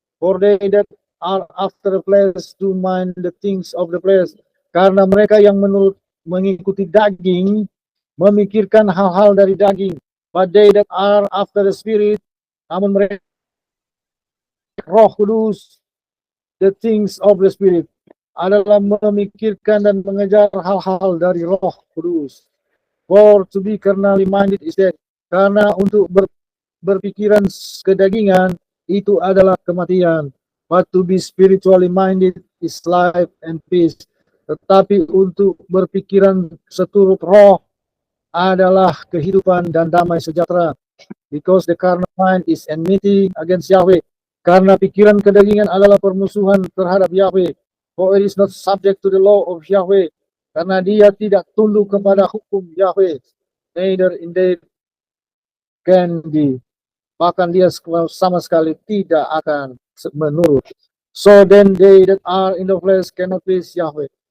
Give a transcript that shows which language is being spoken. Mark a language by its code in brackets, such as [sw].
[en] For they that are after the flesh do mind the things of the flesh. [id] Karena mereka yang mengikuti daging, memikirkan hal-hal dari daging. [en] But they that are after the Spirit, [id] namun mereka Roh Kudus, [en] the things of the Spirit, [id] adalah memikirkan dan mengejar hal-hal dari Roh Kudus. [en] For to be carnally minded is death. [id] Karena untuk berpikiran kedagingan itu adalah kematian. [en] But to be spiritually minded is life and peace. [id] Tetapi untuk berpikiran seturut roh adalah kehidupan dan damai sejahtera. [en] Because the carnal mind is enmity against Yahweh. [id] Karena pikiran kedagingan adalah permusuhan terhadap Yahweh. [en] For it is not subject to the law of Yahweh. [id] Karena dia tidak tunduk kepada hukum Yahweh. [en] Neither indeed can be. [id] Bahkan dia sama sekali tidak akan menurut. [en] So then they that are in the flesh cannot please Yahweh.